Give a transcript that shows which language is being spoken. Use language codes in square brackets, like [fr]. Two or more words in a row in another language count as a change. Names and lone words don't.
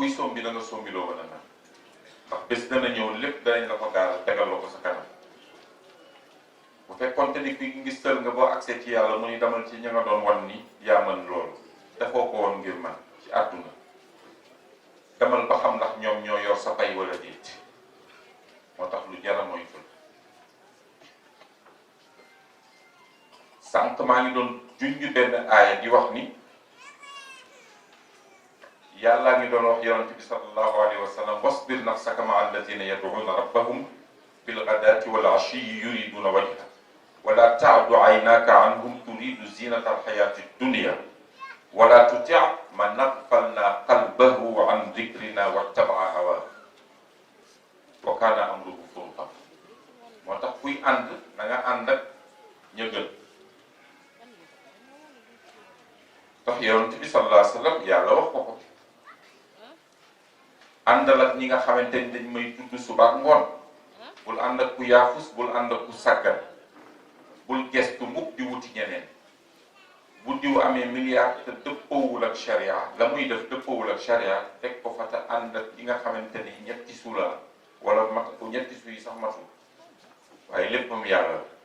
[wo] kuy sombi da nga sombi loo mën a naan ndax bés dana ñëw lépp danañ la ko gaaral tegal la ko sa kanam bu fekkoonte ni kuy ngistal nga boo accès ci yàlla mu ni demal ci ña nga doon wan ni yaa mën loolu dafoo ko woon ngir man ci àdduna demal ba xam ndax ñoom ñoo yor sa pay wala déet moo tax lu jara mooy fël sànq maa ngi doon junj benn aaya di wax ni yàllaa ngi doon wax yonent bi [ar] صلى الله عليه وسلم واصبر نفسك مع الذين يدعون ربهم بالغداة والعشي يريدون وجه ولا تعد عيناك عنهم تريد زينة الحياة الدنيا ولا تطع من أغفلنا قلبه عن ذكرنا واتبع هواه وكان أمره فرطا [wo] moo tax kuy ànd na nga ànd ak ña gën tax yonent bi [ar] صلى الله عليه وسلم [wo] yàlla wax ko ko àndal ak ñi nga xamante ni dañ may tudd suba ak ngoon bul ànd ak ku yaafus bul ànd ak ku sàggan bul gestu mukk di wuti ñeneen bu diw amee milliard te dëppoowul ak sharia la muy def dëppoowul ak sharia teg ko fa te ànd ak ñi nga xamante ni ñetti suula wala mat ñetti su yi sax matul waaye léppam yàlla